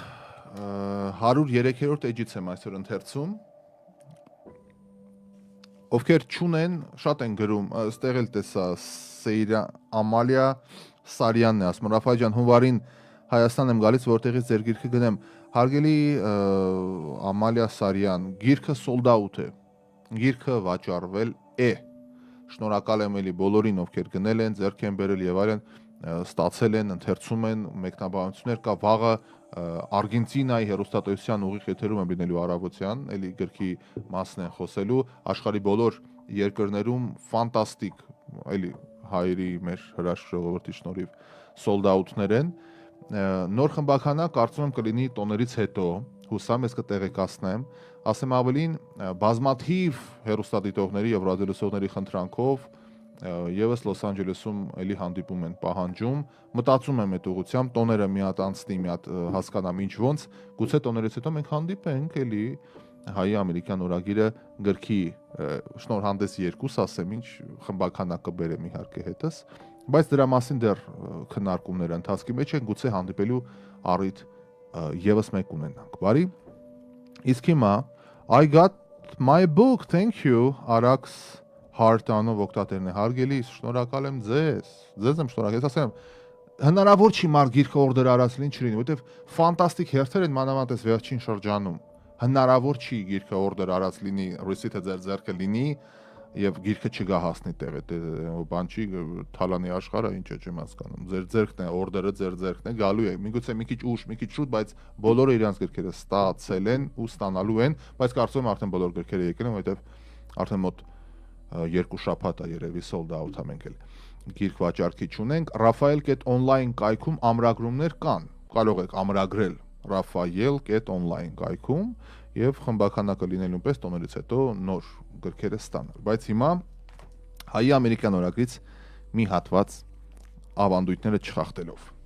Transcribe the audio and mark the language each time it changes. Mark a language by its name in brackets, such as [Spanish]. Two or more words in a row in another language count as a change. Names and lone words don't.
[Armenian] 103-րդ էջից եմ այսօր ընթերցում։ Ովքեր չունեն, շատ են գրում, ստեղ էլ տեսա Սեյրա Ամալիա Սարյանն է ասում, Ռաֆայել ջան, հունվարին Հայաստան եմ գալիս, որտեղից ձեր գիրքը գնեմ։ Հարգելի Ամալիա Սարյան, գիրքը [English] sold out [Armenian] է։ Գիրքը վաճառվել է։ Շնորհակալ եմ էլի բոլորին, ովքեր գնել են, ձեռք են բերել եւ այլն, ստացել են, ընթերցում են, մեկնաբանություններ կա վաղը Արգենտինայի հերոստատեսության ուղիղ եթերում եմ լինելու առավոտյան, էլի գրքի մասն են խոսելու, աշխարհի բոլոր երկրներում ֆանտաստիկ, էլի հայերի մեր հրաշք ժողովրդի շնորհիվ [English] sold out- [Armenian] ներ են։ Նոր խմբականակ կարծում եմ կլինի տոներից հետո, հուսամ ես կտեղեկացնեմ, ասեմ ավելին, բազմաթիվ հերոստատիտողների եւ ռադիոլսողների խնդրանքով եւս Լոս Անջելեսում էլի հանդիպում են պահանջում, մտածում եմ այդ ուղղությամբ, տոները մի հատ անցնի, մի հատ հասկանամ ինչ ոնց, գուցե տոներից հետո մենք հանդիպենք էլի հայ ամերիկյան օրագիրը գրքի շնորհանդես 2 ասեմ, ինչ խմբականակը բերեմ իհարկե հետս, բայց դրա մասին դեռ քննարկումները ընթացքի մեջ են, գուցե հանդիպելու առիթ եւս մեկ ունենանք։ Բարի։ Իսկ հիմա [English] I got my book, thank you, [Armenian] Arax Հարտանով օգտատերն է հարգելի, շնորհակալ եմ ձեզ եմ շնորհակալ, ես ասեմ, հնարավոր չի մարդ գիրքը օրդեր արած լինի չլինի, որովհետև ֆանտաստիկ հերթեր են մանավանդ այս վերջին շրջանում, հնարավոր չի գիրքը օրդեր արած լինի, receipt-ը ձեր ձեռքը լինի եւ գիրքը չգա հասնի տեղ, բան չի թալանի աշխարհը, ինչ է չեմ հասկանում, ձեր ձեռքն է, օրդերը ձեր ձեռքն է, գալու է, միգուցե մի քիչ ուշ, մի քիչ շուտ, բայց բոլորը իրանց գրքերը ստացել են ու ստանալու են, բայց կարծում եմ արդեն բոլոր գրքերը եկել են, որովհետև արդեն մոտ 2 շաբաթ է երևի [English] sold out [Armenian] է մենք էլ գիրք վաճառքի չունենք Rafael.online կայքում ամրագրումներ կան կարող եք ամրագրել Rafael.online կայքում եւ խմբականակը լինելու պես տոներից հետո նոր գրքերը ստանալ բայց հիմա հայ ամերիկյան օրագրից մի հատված ավանդույթները չխախտելով